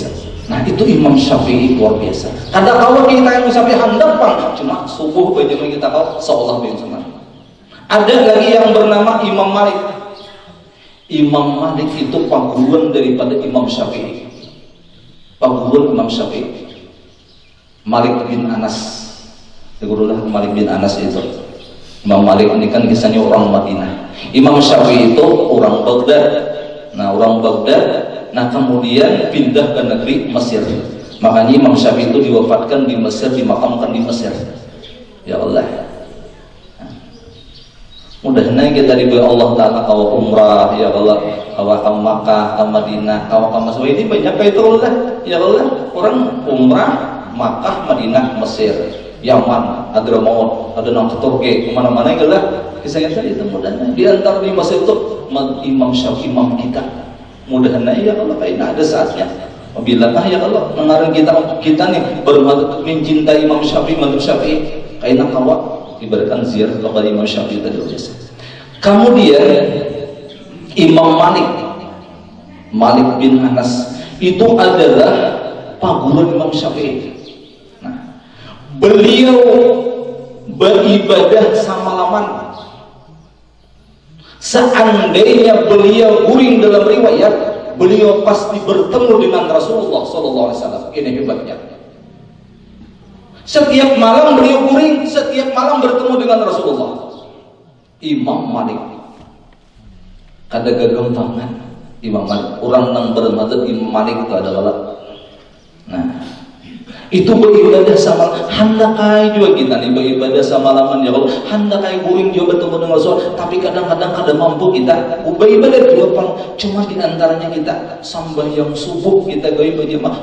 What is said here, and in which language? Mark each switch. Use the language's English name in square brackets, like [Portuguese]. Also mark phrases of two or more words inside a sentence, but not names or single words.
[Indonesian] Nah itu Imam Syafi'i luar biasa. Kada kalau kita yang Syafi'i handap bang, cuma subuh baju kita kau seolah sama. Ada lagi yang bernama Imam Malik. Imam Malik itu paguruan daripada Imam Syafi'i. Paguruan Imam Syafi'i. Malik bin Anas. Tegurulah Malik bin Anas itu. Imam Malik ini kan kisahnya orang Madinah. Imam Syafi'i itu orang Baghdad. Nah orang Baghdad. Nah kemudian pindah ke negeri Mesir. Makanya Imam Syafi'i itu diwafatkan di Mesir, dimakamkan di Mesir. [Arabic] يا الله. [Indonesian] Mudah-mudahan kita diberi Allah Ta'ala kawa umrah, [Arabic] يا الله, [Indonesian] kawa ke Makkah, ke Madinah, kawa ke Mesir. Ini banyak kayak itu Allah. [Arabic] يا الله, [Indonesian] orang umrah, Makkah, Madinah, Mesir, Yaman, Hadramaut, ada nang ke Turki, kemana-mana [Arabic] يا الله. [Indonesian] Kisahnya tadi itu mudah-mudahan. Di antara di Mesir itu Imam Syafi'i, imam kita. Mudah-mudahan [Arabic] يا الله, [Indonesian] kayaknya ada saatnya. Bila [Arabic] يا الله, [Indonesian] mengarang kita nih bermadhab mencintai Imam Syafi'i, madhab Syafi'i, kayaknya kawa diberikan ziarah kepada Imam Syafi'i tadi biasa. Kemudian Imam Malik bin Anas itu adalah paguruan Imam Syafi'i. Nah, beliau beribadah samalaman. Seandainya beliau guring dalam riwayat, beliau pasti bertemu dengan Rasulullah SAW. Ini hebatnya. Setiap malam beliau guring, setiap malam bertemu dengan Rasulullah. Imam Malik. [Banjar] Kada gagampangan Imam Malik. [Indonesian] Orang yang bermadhab Imam Malik itu adalah. Nah, itu beribadah sama. [Banjar] Handakai juga kita nih beribadah sama laman [Arabic] يا الله. [Banjar] Handakai guring juga bertemu dengan Rasulullah. Tapi kadang-kadang kada mampu kita beribadah juga pang. Cuma diantaranya kita sambayang subuh kita gaya berjamaah.